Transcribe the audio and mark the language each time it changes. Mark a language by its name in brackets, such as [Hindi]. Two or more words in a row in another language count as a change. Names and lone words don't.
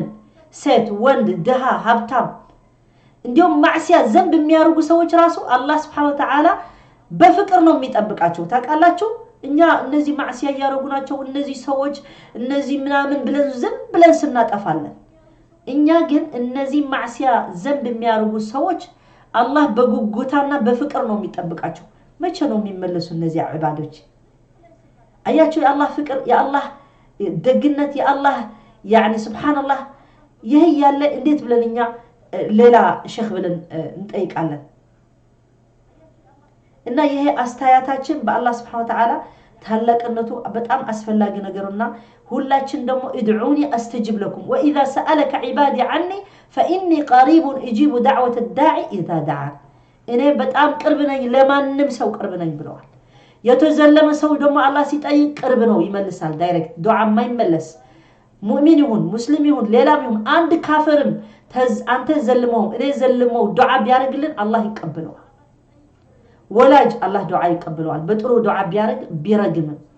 [Amharic] ሴት ወንድ ደሃ ሀብታም እንዲያውም ማዕሲያ ዘንብ የሚያርጉ ሰዎች ራሱ አላህ [Arabic] سبحانه وتعالى [Amharic] በፍቅር ነው የሚጠብቃቸው ታቃላችሁ እኛ እነዚህ ማዕሲያ ያረጉ ናቸው እነዚህ ሰዎች እነዚህ ምናምን ብለን ዝም ብለን ስናጠፋለን እኛ ግን እነዚህ ማዕሲያ ዘንብ የሚያርጉ ሰዎች አላህ በጉጉታና በፍቅር ነው የሚጠብቃቸው መቼ ነው የሚመለሱ እነዚህ ዒባዶች አያችሁ የአላህ ፍቅር የአላህ ደግነት የአላህ [Arabic] يعني سبحان الله [Amharic] ይሄ ያለ እንዴት ብለንኛ ሌላ ሼክ ብለን እንጠይቃለን እና ይሄ አስተያየታችን በአላህ Subhanahu [Arabic] وتعالى [Amharic] ታላቅነቱ በጣም አስፈላጊ ነገርና ሁላችን ደግሞ [Arabic] ادعوني استجب لكم واذا سالك عبادي عني فاني قريب اجيب دعوه الداعي اذا دعان [Amharic] እኔ በጣም ቅርብ ነኝ ለማንንም ሰው ቅርብ ነኝ ብለዋል የተዘለመ ሰው ደግሞ አላህ ሲጠይቅ ቅርብ ነው ይመልሳል ዳይሬክት ዱዓ ማይመለስ ሙእሚን ይሁን ሙስሊም ይሁን ሌላም ይሁን አንድ ካፍርም አንተ ዘልመው እኔ ዘልመው ዱዓ ቢያርግልን አላህ ይቀበለዋል ወላጅ አላህ ዱዓ ይቀበለዋል በጥሩ ዱዓ ቢያርግ ቢረግም